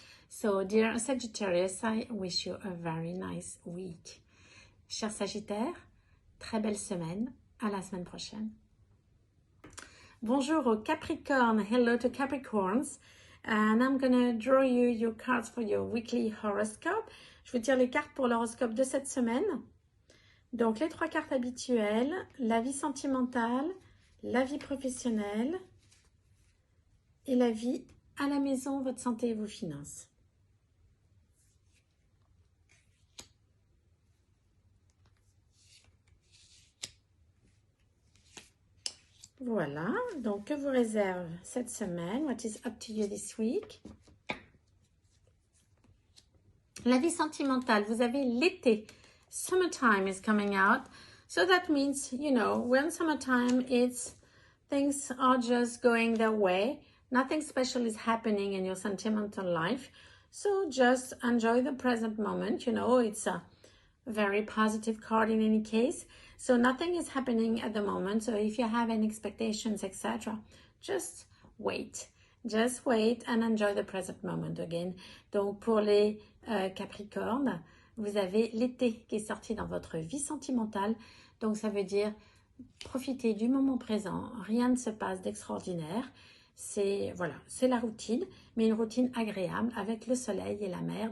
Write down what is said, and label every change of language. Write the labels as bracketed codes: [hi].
[en] So, dear Sagittarius, I wish you a very nice week. [fr] Cher Sagittaire, très belle semaine. À la semaine prochaine. Bonjour aux Capricornes. [en] Hello to Capricorns. And I'm gonna draw you your cards for your weekly horoscope. [fr] Je vous tire les cartes pour l'horoscope de cette semaine. Donc, les 3 cartes habituelles, la vie sentimentale, la vie professionnelle et la vie à la maison, votre santé et vos finances. Voilà, donc que vous réserve cette semaine? [en] What is up to you this week? [fr] La vie sentimentale, vous avez l'été. [en] Summertime is coming out. So that means, you know, when summertime it's things are just going their way. Nothing special is happening in your sentimental life. So just enjoy the present moment. You know, it's a very positive card in any case. So nothing is happening at the moment. So if you have any expectations, etc., just wait. Just wait and enjoy the present moment again. [fr] Donc pour les Capricornes, vous avez l'été qui est sorti dans votre vie sentimentale. Donc ça veut dire profitez du moment présent. Rien ne se passe d'extraordinaire. C'est voilà, c'est la routine, mais une routine agréable avec le soleil et la mer.